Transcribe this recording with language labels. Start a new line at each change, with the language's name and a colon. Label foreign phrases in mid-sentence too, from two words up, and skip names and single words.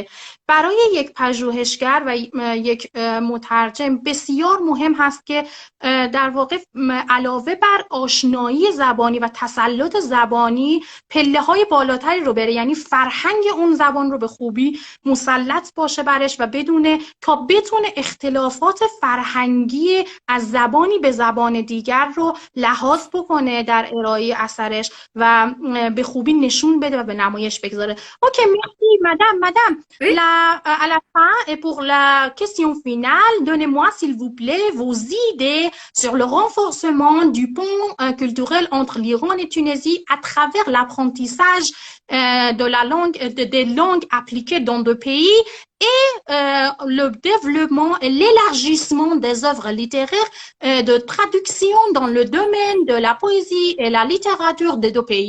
Persian: برای یک پژوهشگر و یک مترجم بسیار مهم هست که در واقع علاوه بر آشنایی زبانی و تسلط زبانی پله‌های بالاتری رو بره، یعنی فرهنگ اون زبان رو به خوبی مسلط باشه برش و بدونه تا بتونه اختلافات فرهنگی از زبانی به زبان دیگر رو لحاظ بکنه در ارائه اثرش و به خوبی نشون بده و به نمایش بگذاره. اوکی،
French: merci madame. Oui. À la fin, et pour la question finale, donnez-moi s'il vous plaît vos idées sur le renforcement du pont culturel entre l'Iran et Tunisie à travers l'apprentissage de la langue, des langues appliquées dans deux pays et le développement et l'élargissement des œuvres littéraires de traduction dans le domaine de la poésie et la littérature des deux pays.